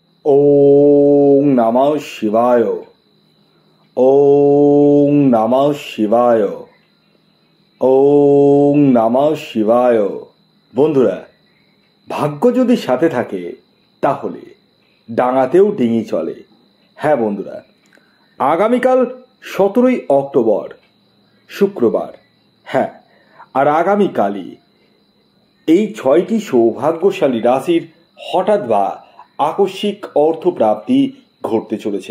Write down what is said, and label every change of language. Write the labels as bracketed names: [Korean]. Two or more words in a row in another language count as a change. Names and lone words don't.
[Sanskrit] ওং নমঃ শিবায়। ওং নমঃ শিবায়। ওং নমঃ শিবায়। [Bangla] বন্ধুরা, ভাগ্য যদি সাথে থাকে তাহলে ডাঙাতেও ডিঙি চলে। হ্যাঁ বন্ধুরা, আগামীকাল 17ই অক্টোবর শুক্রবার। হ্যাঁ, আর আগামীকালই এই 6টি সৌভাগ্যশালী রাশির হঠাৎ বা আকস্মিক অর্থপ্রাপ্তি ঘটতে চলেছে।